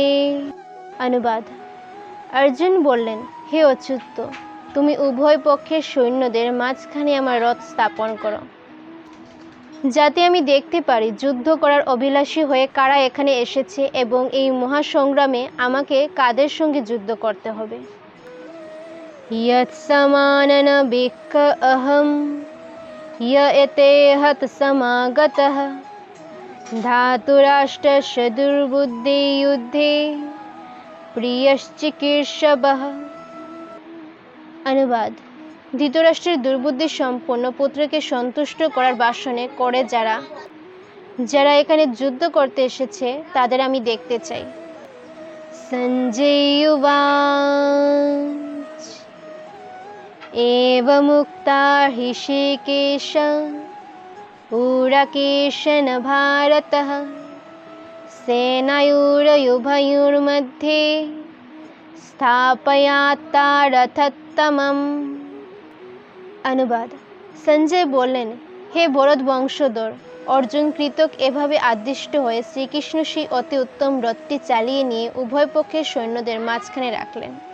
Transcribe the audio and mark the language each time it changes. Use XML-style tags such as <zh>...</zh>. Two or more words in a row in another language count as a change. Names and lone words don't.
<bn>অনুবাদ: অর্জুন বললেন, হে অচ্যুত, তুমি উভয় পক্ষের সৈন্যদের মাঝখানে আমার রথ স্থাপন করো, যাতে আমি দেখতে পারি যুদ্ধ করার অভিলাষী হয়ে কারা এখানে এসেছে এবং এই মহাসংগ্রামে আমাকে কাদের সঙ্গে যুদ্ধ করতে হবে।</bn> <sa>यत्समानन बिक्क अहं य एते हत समागतः धातुराष्ट्रस्य दुर्बुद्धे युद्धे প্রিয়শ্চিকীর্ষবঃ।</sa> <bn>অনুবাদ: ধৃতরাষ্ট্রের দুর্বুদ্ধি সম্পন্ন পুত্রকে সন্তুষ্ট করার বাসনে করে যারা এখানে যুদ্ধ করতে এসেছে তাদের আমি দেখতে চাই।</bn> <sa>সঞ্জয় উবাচ एवमुक्ता हृषीकेशः उरकेशेन भारतः सेनयोरुभयोर्मध्ये স্থাপয়াত্তা রথোত্তমম।</sa> <bn>অনুবাদ: সঞ্জয় বললেন, হে ভরত বংশধর, অর্জুন কৃতক এভাবে আদিষ্ট হয়ে শ্রীকৃষ্ণ সেই অতি উত্তম রথটি চালিয়ে নিয়ে উভয় পক্ষের সৈন্যদের মাঝখানে রাখলেন।</bn>